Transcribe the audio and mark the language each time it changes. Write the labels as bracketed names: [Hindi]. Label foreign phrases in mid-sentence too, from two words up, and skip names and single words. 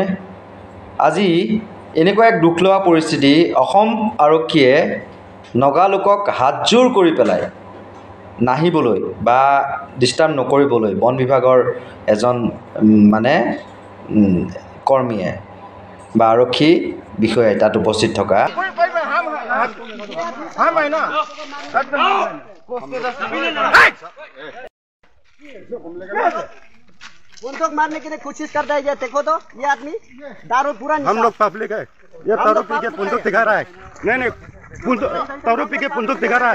[Assamese] আজি এনেকুৱা এক দুখ লোৱা পৰিস্থিতি, অসম আৰক্ষীয়ে নগা লোকক হাতজোৰ কৰি পেলাই নাহিবলৈ বা ডিষ্টাৰ্ব নকৰিবলৈ বন বিভাগৰ এজন কৰ্মীয়ে বা আৰক্ষী বিষয়াই তাত উপস্থিত থকা [Hindi] बंदूक मारने की कोशिश करता है। ये देखो तो ये आदमी दारू पूरा हम लोग पब्लिक है, ये दारू पी के बंदूक दिखा रहा है। नहीं दारू पी के बंदूक दिखा रहा है।